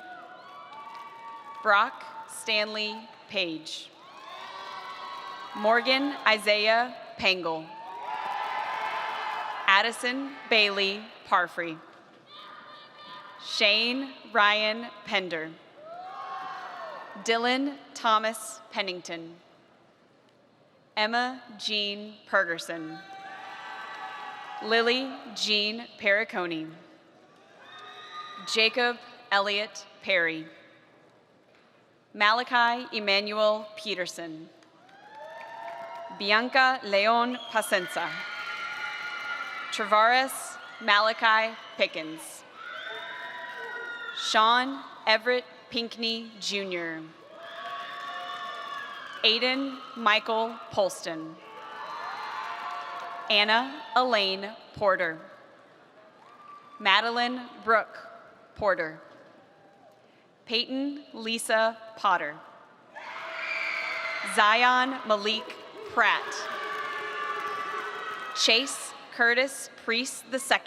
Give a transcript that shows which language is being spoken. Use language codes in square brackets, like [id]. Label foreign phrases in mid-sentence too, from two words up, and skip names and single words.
[en] Brock Stanley Page. Morgan Isaiah Pangle. Addison Bailey Parfrey. Shane Ryan Pender. Dylan Thomas Pennington. Emma Jean Pergerson. Lily Jean Perricone. Jacob Elliott Perry. Malachi Emmanuel Peterson. Bianca Leon Pacenza. Travares Malachi Pickens. Sean Everett Pinkney Jr. Aiden Michael Polston. Anna Elaine Porter. Madeline Brooke Porter. Peyton Lisa Potter. Zion Malik Pratt. Chase Curtis Priest II.